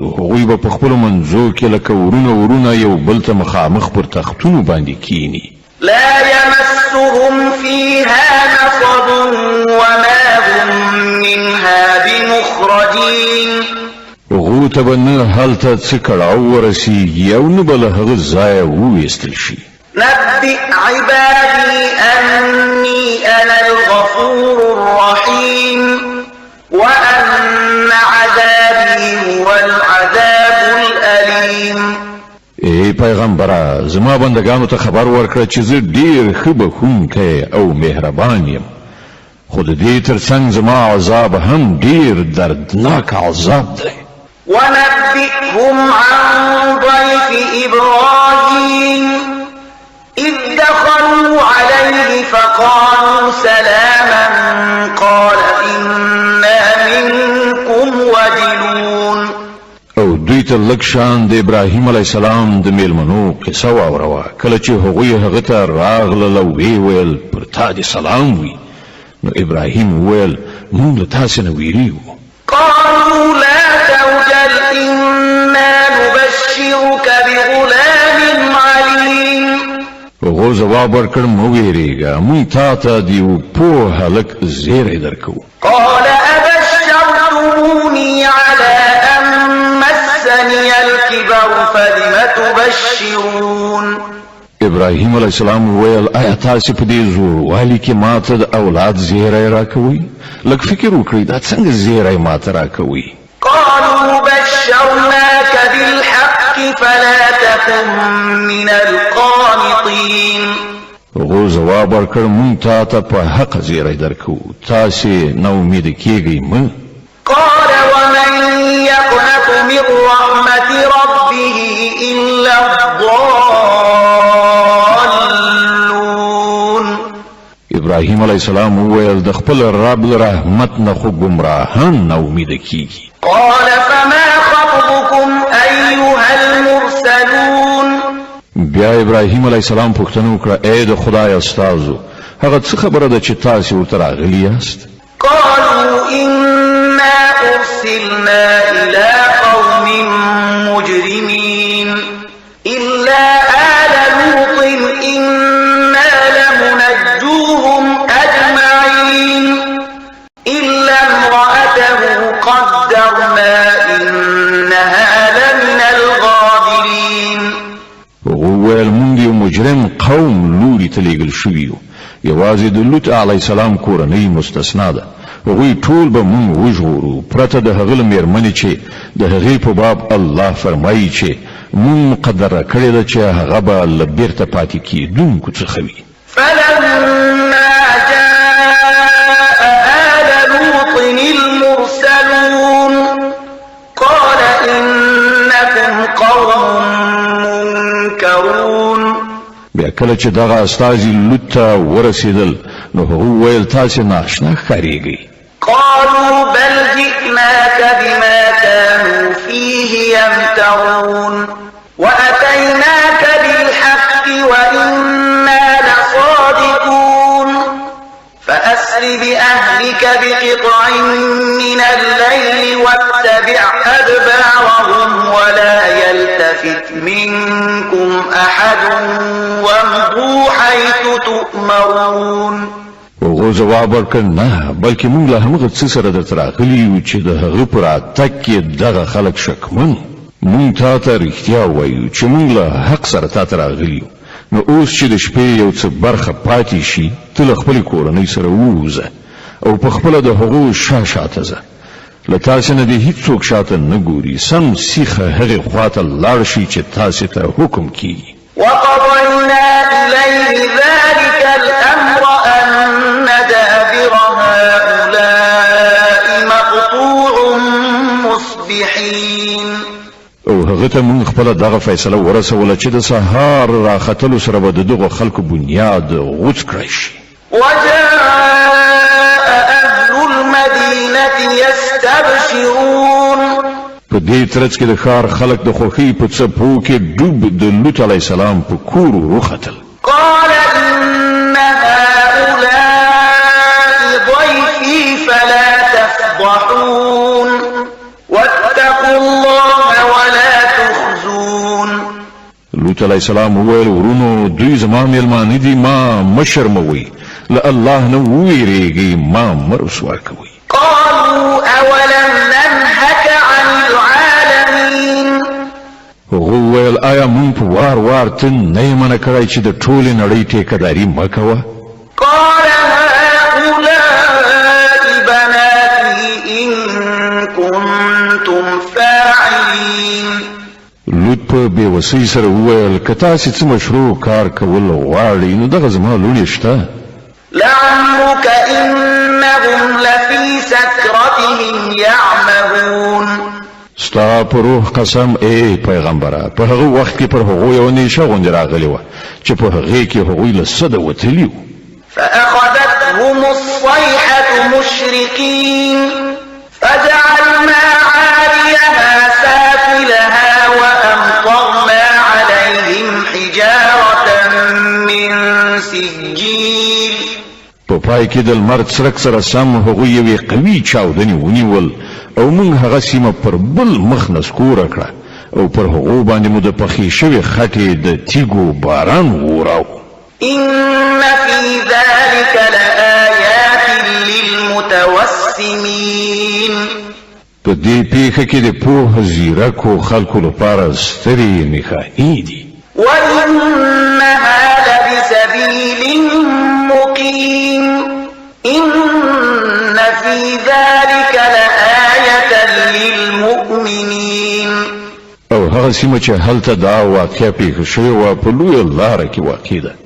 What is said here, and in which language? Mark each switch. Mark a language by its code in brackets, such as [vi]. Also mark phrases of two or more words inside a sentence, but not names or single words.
[ps] هغوی به په خپلو منځو کې لکه ورونه یو بل ته مخامخ پر تختونو باندې کینی. [ar] لا يمسهم فيها نصب وما هم منها بمخرجين. [ps] هغو ته به نه هلته څه کړاو ورسیږي او نه به له هغه ځایه وویستل شي. [ar] نبئ عبادي أني أنا الغفور الرحيم وأن عذابي هو العذاب الأليم. [ps] ای پیغمبره زما بندگانو ته خبر ورکړه چې زه ډیر ښه بخښونکی او مهربان یم خو د دې ترڅنګ زما عذاب هم ډیر دردناک عذاب دی. [ar] ونبئهم عن ضيف إبراهيم إذ دخلوا عليه فقالوا سلاما قال إنا منكم وجلون. [ps] او دوی ته لږ شان د ابراهیم [ar] علیه السلام [ps] د میلمنو قصه واوروه کله چې هغوی هغه ته راغلل او ویې ویل پر تا دې سلام وي. نو ابراهیم وویل موږ له تاسې نه ویریږو. [ar] قالوا لا توجل إنا نبشرك بغلام عليم. [ps] هغو ځواب ورکړ مه ویرېږه موږ تا ته د یو پوه هلک زیری درکوو. [ar] قال أبشرتموني على أن مسني الكبر فلم تبشرون. [ps] ابراهیم [ar] علیه السلام [ps] وویل آیا تاسې په دې زوروالي کې ماته د اولاد زیری راکوئ؟ لږ فکر وکړئ دا څنګه زیری ماته راکوئ؟ [ar] قالوا بشرناك بالحق فلا تكن من القانطين. [ps] هغو ځواب ورکړ موږ تا ته په حق زیری درکوو تاسې نا امیده کیږئ مه. [ar] قال ومن يقنط من رحمة ربه إلا الضالون. [ps] ابراهیم [ar] علیہ السلام [ps] وویل د خپل رب له رحمت نه خو ګمراهان نا امید کیږي. [ar] قال فما خطبكم أيها المرسلون. [ps] بیا ابراهیم [ar] علیہ السلام [ps] پوښتنه وکړه اے د خدای استادو هغه څه خبره ده چې تاسو ورته راغلي یاست؟ [ar] قالوا إنا أرسلنا إلى قوم مجرمين إلا آل لوط إنا لمنجوهم أجمعين إلا امرأته قدرنا إنها لمن الغابرين. [ps] وویل مونږ یو مجرم قوم لوري ته لیږل شوي یو یوازې د لوط [ar] علیه السلام [ps] کورنۍ مستثنا ده. هغوی ټول به مونږ وژغورو پرته د هغه له مېرمنې چې د هغې په باب الله فرمایي چې مونږ مقدره کړې ده چې هغه به له بیرته پاتې کېدونکو څخه وي. [ar] فلما جاء آل لوط المرسلون قال إنكم قوم منكرون. [ps] بیا کله چې دغه استازي لوط ته ورسېدل نو هغه وویل تاسې ناشنا ښکارېږئ. [ar] قالوا بل جئناك بما كانوا فيه يمترون وأتيناك بالحق وإنا لصادقون فأسر بأهلك بقطع من الليل واتبع أدبارهم ولا يلتفت منكم أحد وامضوا حيث تؤمرون. [ps] هغه جواب ورکړ نه بلکې موږ له همغه څه سره درته راغلي یو چې د هغه پر راتګ کې دغه خلک شکمن. موږ تا ته رښتیا وایو چې موږ له حق سره تا ته راغلي یو. نو اوس چې د شپې یو څه برخه پاتې شي ته له خپلې کورنۍ سره ووځه او په خپله د هغو شاته ځه. له تاسې نه دې هېڅوک شاته نه ګوري. سم سیخه هغې خواته لاړ شي چې تاسې ته حکم کیږي. [ar] وقضينا إليه ذلك الأمر أن دابر هؤلاء مقطوع مصبحين. [ps] او هغه ته موږ خپله دغه فیصله ورسوله چې د سهار راختلو سره به د دغو خلکو بنیاد غوڅ کړی شي. [ar] وجاء أهل المدينة يستبشرون. [ps] په دې ترڅ کې د ښار خلک د خوښۍ په څپو کې ډوب د لوط [ar] علیه السلام [ps] په کور وختل. [ar] قال إن هؤلاء ضيفي فلا تفضحون واتقوا الله ولا تخزون. [ps] لوط [ar] علیه السلام [ps] وویل ورونو دوی زما میلمانه دي ما مه شرموئ له الله نه وویریږئ ما مه رسوا کوئ. [ar] قالوا أولم ننهك عن العالمين. [ps] هغه وویل آیا مونږ په وار وار ته نه یې منع کړی چې د ټولې نړۍ ټیکهداري مه کوه؟ [ar] قال هؤلاء بناتي إن كنتم فاعلين. [ps] لوط په بېوسۍ سره وویل که تاسې څه مشروع کار کول غواړئ نو دغه زما لوڼې شته. [ar] لعمرك إنهم لفي سكرتهم يعمهون. [ps] ستا په روح قسم ای پیغمبره په هغه وخت کې پر هغو یو نیشه غوندې راغلې وه چې په هغې کې هغوی له سده وتلي وو. [ar] فأخذتهم الصيحة مشرقين فجعلنا عاليها سافلها وأمطرنا عليهم حجارة من سجيل. [ps] په پای کې د لمر څرک سره سم هغوی یوې قوي چاودنې ونیول او موږ هغه سیمه پر بل مخ نسکوره کړه او پر هغو باندې مو د پخې شوې خټې د تیږو باران ووراو. [ar] إن في ذلك لآيات للمتوسمين. [ps] په دې پیښه کې د پوه زیرکو خلکو لپاره سترې نښانې دي. [ar] وإنها لبسبيل مقيم إن في ذلك لآية للمؤمنين. [ps] او هغه سیمه چې هلته دا واقعه پیښه شوې وه په لویه لاره کې واقع ده.